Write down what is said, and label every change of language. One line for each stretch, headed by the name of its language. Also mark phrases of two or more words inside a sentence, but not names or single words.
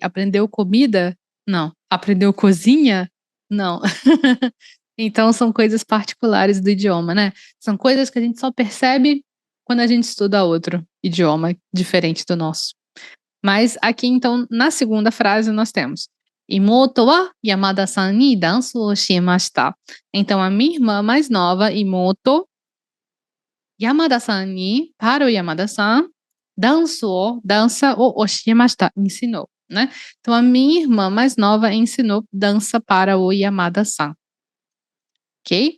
Portuguese: Aprendeu comida? Não. Aprendeu cozinha? Não. Então são coisas particulares do idioma, né? São coisas que a gente só percebe quando a gente estuda outro idioma diferente do nosso. Mas aqui então, na segunda frase nós temos
Japanese: 妹は山田さんにダンスを教えました.
Portuguese: Então, a minha irmã mais nova, Imoto,
Japanese: 山田さんに,
Portuguese: para o Yamada-san, dança
Japanese: を教えました,
Portuguese: ensinou, né? Então, a minha irmã mais nova ensinou dança para o Yamada-san, ok?